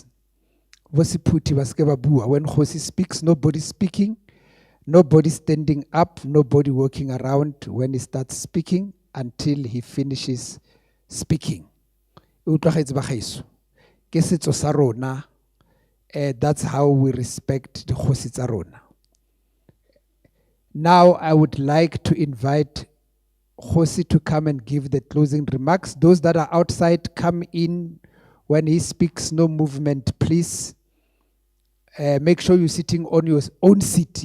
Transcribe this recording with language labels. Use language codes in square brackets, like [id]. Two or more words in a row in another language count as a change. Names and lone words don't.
[en] When Hosi speaks, nobody speaking. Nobody standing up, nobody walking around when he starts speaking until he finishes speaking. That's how we respect the [tn] Kgosi tsa rona. [en] Now I would like to invite Kgosi to come and give the closing remarks. Those that are outside, come in when he speaks, no movement, please. Make sure you're sitting on your own seat.